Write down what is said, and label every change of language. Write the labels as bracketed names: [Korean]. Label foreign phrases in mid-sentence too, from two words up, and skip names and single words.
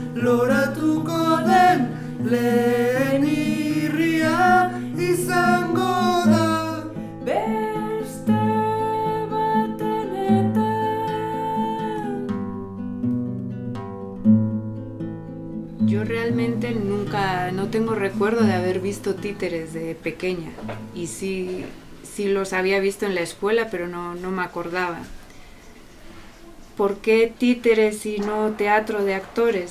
[Basque] loratukoden lehen irria izango da. Beste baten eta [Spanish] yo realmente no tengo recuerdo de haber visto títeres de pequeña y sí los había visto en la escuela, pero no me acordaba. ¿Por qué títeres y no teatro de actores?